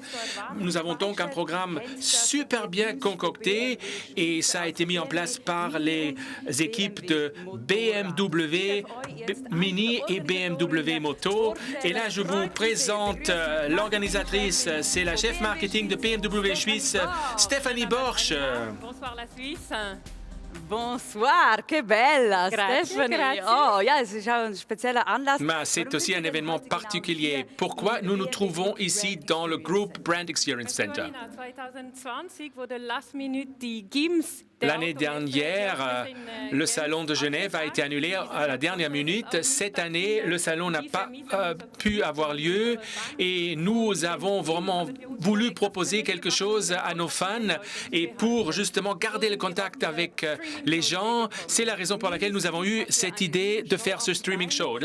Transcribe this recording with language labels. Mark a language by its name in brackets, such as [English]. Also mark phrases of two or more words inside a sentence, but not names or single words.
[French] Nous avons donc un programme super bien concocté et ça a été mis en place par les équipes de BMW Mini et BMW Moto. Et là, je vous présente l'organisatrice, c'est la chef marketing de BMW Suisse, Stéphanie Borsch. Bonsoir la Suisse. Bonsoir, [Italian] que bella, [French] Stephanie. [Italian] Grazie. [German] Oh, ja, es ist auch ein spezieller Anlass. [French] Mais c'est aussi un événement particulier. Pourquoi nous nous trouvons ici dans le Group Brand Experience Center? [German] 2020 wurde [English] last minute [German] die GIMS. [French] L'année dernière, le salon de Genève a été annulé à la dernière minute. Cette année, le salon n'a pas pu avoir lieu et nous avons vraiment voulu proposer quelque chose à nos fans et pour justement garder le contact avec les gens, c'est la raison pour laquelle nous avons eu cette idée de faire ce streaming show.